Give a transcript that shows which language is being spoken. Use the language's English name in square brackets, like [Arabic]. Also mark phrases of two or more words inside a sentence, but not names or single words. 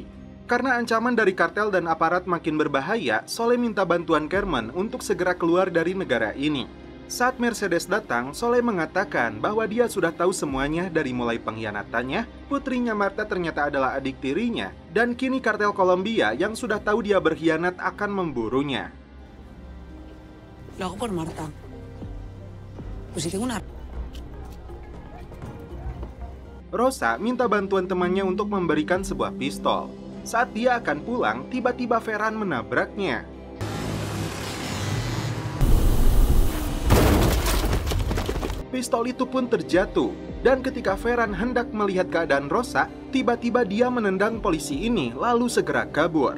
[Indonesian] Karena ancaman dari kartel dan aparat makin berbahaya, Soleh minta bantuan Carmen untuk segera keluar dari negara ini. Saat Mercedes datang, Soleh mengatakan bahwa dia sudah tahu semuanya dari mulai pengkhianatannya, putrinya Marta ternyata adalah adik tirinya, dan kini kartel Kolombia yang sudah tahu dia berkhianat akan memburunya. [Spanish] Lo hago por Marta. Pues si tengo una... [Indonesian] Rosa minta bantuan temannya untuk memberikan sebuah pistol. Saat dia akan pulang, tiba-tiba Ferran menabraknya. Pistol itu pun terjatuh, dan ketika Ferran hendak melihat keadaan Rosa, tiba-tiba dia menendang polisi ini lalu segera kabur.